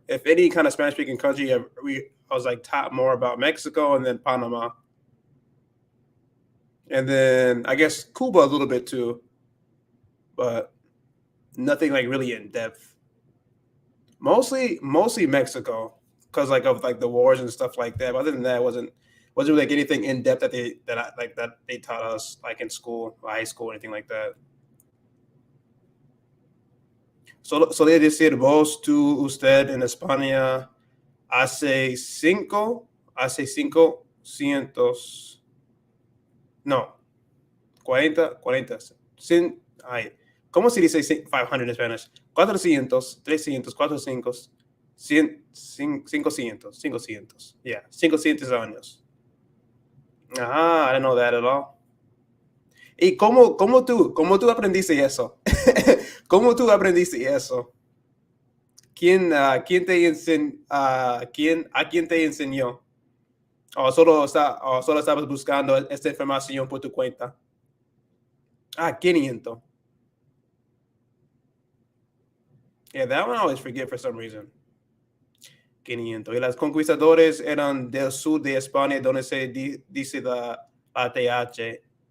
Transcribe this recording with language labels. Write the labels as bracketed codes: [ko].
[en] If any kind of Spanish speaking country, I was like taught more about Mexico and then Panama, and then I guess Cuba a little bit too, but nothing like really in depth. Mostly Mexico, because like of like the wars and stuff like that. But other than that, it wasn't like anything in depth that they taught us like in school, or high school, or anything like that. So they [es] decir vos, tú, usted en España hace 500, no, 40, ay, ¿cómo se dice 500 en Spanish? 400, 300, 400, 100, 500, yeah, 500 años. [en] Ah, I didn't know that at all. [es] ¿Y cómo tú aprendiste eso? ¿Cómo tú aprendiste eso? ¿Quién te quién te enseñó? O solo estabas buscando esta información por tu cuenta. Ah, 500. [en] Yeah, that one I always forget for some reason. [es] 500. Y los conquistadores eran del sur de España, donde se dice la TH.